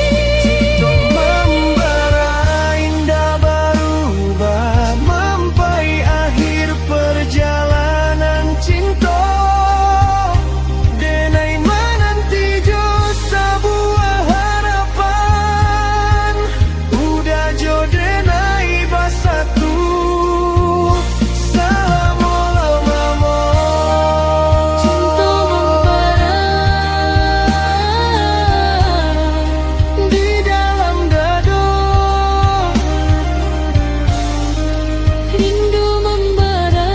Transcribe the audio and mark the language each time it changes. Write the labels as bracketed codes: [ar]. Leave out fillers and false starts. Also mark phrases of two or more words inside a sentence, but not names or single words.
[id] Cinta membara indah berubah, sampai akhir perjalanan cinta. [min] Denai menanti jo sebuah harapan, udah jo denai bersatu selama-lamanya. [id] Cinta membara Di dalam dada, rindu membara,